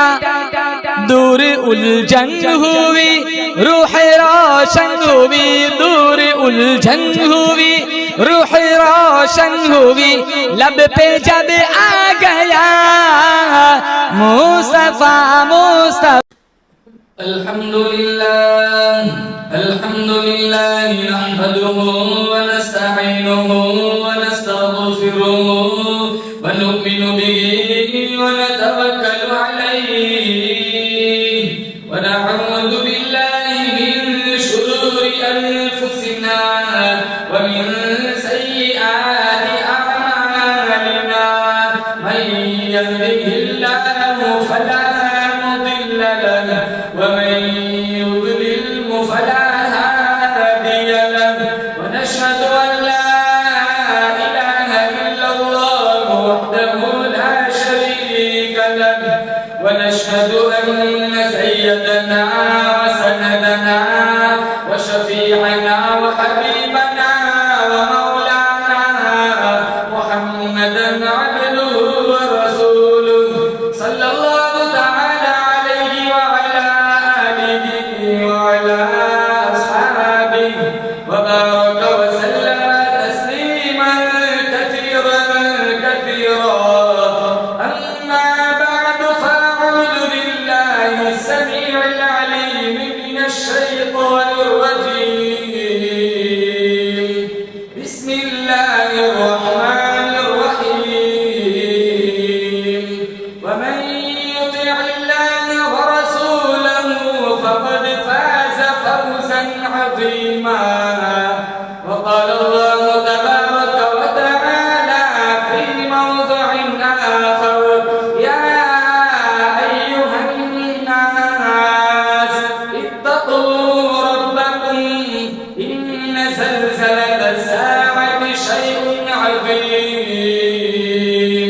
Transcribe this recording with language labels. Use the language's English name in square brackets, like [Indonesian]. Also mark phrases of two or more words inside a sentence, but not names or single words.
[Hindi] दूर उलझन हुई रूह रोशन हुई, दूर उलझन हुई रूह रोशन हुई। लब पे जब आ गया मुस्तफा मुस्तफा। [Arabic] الحمد لله الحمد لله نحمده ونستعينه ونستغفره ونؤمن به ونتوكل عليه ونعوذ بالله من شرور أنفسنا ومن سيئات أعمالنا. من يهده الله فلا مضل له ومن يضلله فلا هادي له. ونشهد أن لا إله إلا الله وحده لا شريك له ونشهد أن سيدنا وسندنا وشفيعنا وحبيبنا ومولانا محمدا عبده ورسوله صلى الله تعالى عليه وعلى آله وعلى أصحابه وبارك وسلم تسليما كثيرا كثيرا. أما بعد فأعوذ بالله السميع العليم من الشيطان الرجيم. بسم الله الرحمن الرحيم. ومن يطع الله ورسوله فقد فاز فوزا عظيما. وقال الله تبارك وتعالى في موضع آخر يا أيها الناس اتقوا ربكم إن زلزلة الساعة شيء عظيم.